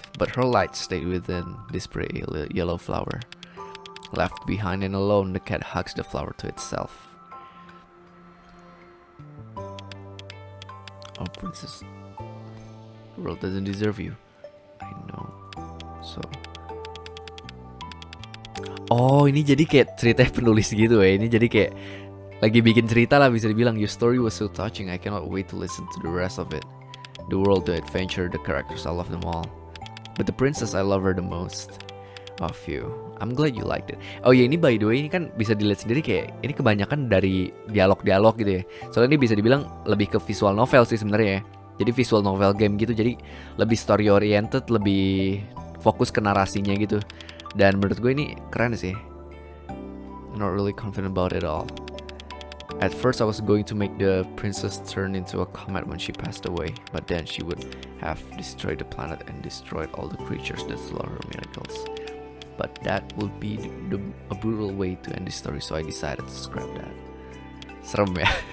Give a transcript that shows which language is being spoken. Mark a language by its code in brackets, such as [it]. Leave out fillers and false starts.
[en] But her light stayed within this pretty yellow flower. Left behind and alone, the cat hugs the flower to itself. Oh, princess, the world doesn't deserve you. I know. So. [id] Oh, ini jadi kayak cerita penulis gitu ya. Ini jadi kayak lagi bikin cerita lah bisa dibilang. [en] Your story was so touching. I cannot wait to listen to the rest of it. The world, the adventure, the characters, I love them all. But the princess, I love her the most. Of you. I'm glad you liked it. [id] Oh ya, ini [en] by the way [id] ini kan bisa dilihat sendiri kayak ini kebanyakan dari dialog-dialog gitu ya. Soalnya ini bisa dibilang lebih ke visual novel sih sebenarnya ya. Jadi visual novel game gitu. Jadi lebih story oriented, lebih fokus ke narasinya gitu. Dan menurut gue ini keren sih. [en] Not really confident about it all. At first I was going to make the princess turn into a comet when she passed away, but then she would have destroyed the planet and destroyed all the creatures that saw her miracles. But that would be a brutal way to end the story, so I decided to scrap that. [id] Serem ya.